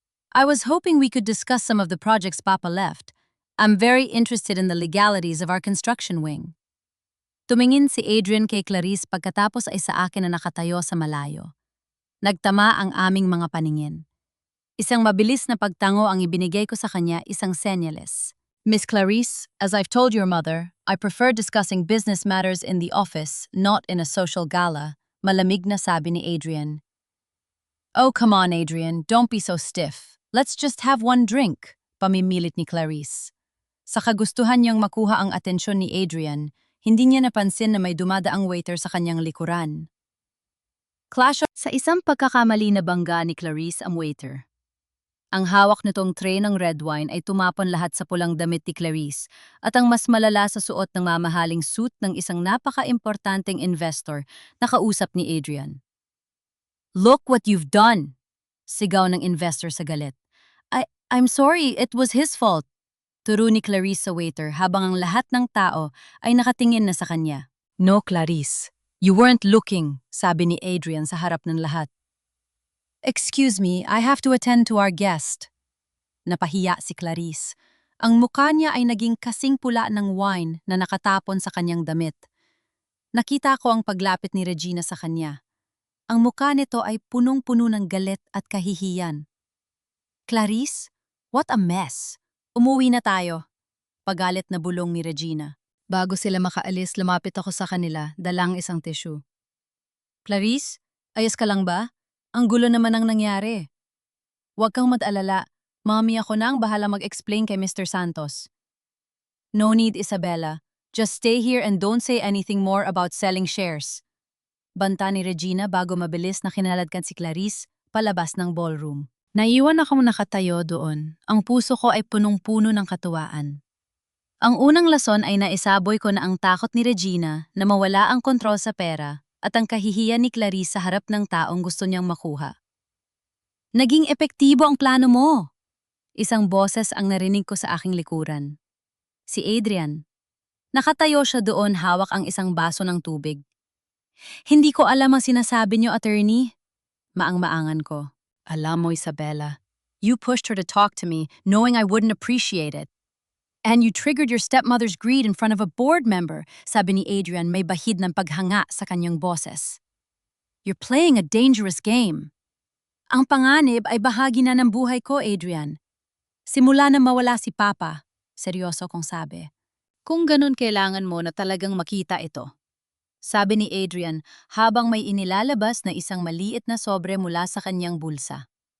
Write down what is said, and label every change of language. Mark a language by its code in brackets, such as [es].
[en] I was hoping we could discuss some of the projects Papa left. I'm very interested in the legalities of our construction wing. [tl] Tumingin si Adrian kay Clarice pagkatapos ay sa akin na nakatayo sa malayo. Nagtama ang aming mga paningin. Isang mabilis na pagtango ang ibinigay ko sa kanya, isang senyales. [en] Miss Clarice, as I've told your mother, I prefer discussing business matters in the office, not in a social gala, [tl] malamig na sabi ni Adrian. [en] Oh, come on, Adrian, don't be so stiff. Let's just have one drink, [tl] pamimilit ni Clarice. Sa kagustuhan niyang makuha ang atensyon ni Adrian, hindi niya napansin na may dumadaang waiter sa kanyang likuran. Sa isang pagkakamali na bangga ni Clarice ang waiter. Ang hawak nitong tray ng red wine ay tumapon lahat sa pulang damit ni Clarice at ang mas malala sa suot ng mamahaling suit ng isang napaka-importanteng investor na kausap ni Adrian. [en] Look what you've done! [tl] Sigaw ng investor sa galit. [en] I'm sorry, it was his fault. [tl] Turo ni Clarice sa waiter habang ang lahat ng tao ay nakatingin na sa kanya. [en] No, Clarice. You weren't looking, [tl] sabi ni Adrian sa harap ng lahat. [en] Excuse me, I have to attend to our guest. [tl] Napahiya si Clarice. Ang mukha niya ay naging kasing pula ng wine na nakatapon sa kanyang damit. Nakita ko ang paglapit ni Regina sa kanya. Ang mukha nito ay punong-puno ng galit at kahihiyan. Clarice, [en] what a mess. [tl] Umuwi na tayo. Pagalit na bulong ni Regina. Bago sila makaalis, lumapit ako sa kanila, dalang isang tissue. Clarice, ayos ka lang ba? Ang gulo naman ang nangyari. Huwag kang mag-alala. Mami, ako na ang bahala mag-explain kay Mr. [en] Santos. No need, Isabella. Just stay here and don't say anything more about selling shares. [tl] Banta ni Regina bago mabilis na kinaladkan si Clarice palabas ng ballroom. Naiwan akong nakatayo doon. Ang puso ko ay punong-puno ng katuwaan. Ang unang lason ay naisaboy ko na ang takot ni Regina na mawala ang kontrol sa pera at ang kahihiyan ni Clarice sa harap ng taong gusto niyang makuha. Naging epektibo ang plano mo! Isang boses ang narinig ko sa aking likuran. Si Adrian. Nakatayo siya doon, hawak ang isang baso ng tubig. Hindi ko alam ang sinasabi niyo, attorney. Maang-maangan ko. Alam mo, [en] Isabella, you pushed her to talk to me knowing I wouldn't appreciate it. And you triggered your stepmother's greed in front of a board member, [tl] sabi ni Adrian, may bahid ng paghanga sa kanyang boses. [en] You're playing a dangerous game. [tl] Ang panganib ay bahagi na ng buhay ko, Adrian. Simula na mawala si Papa, seryoso kong sabi. Kung ganun kailangan mo na talagang makita ito. Sabi ni Adrian habang may inilalabas na isang maliit na sobre mula sa kanyang bulsa.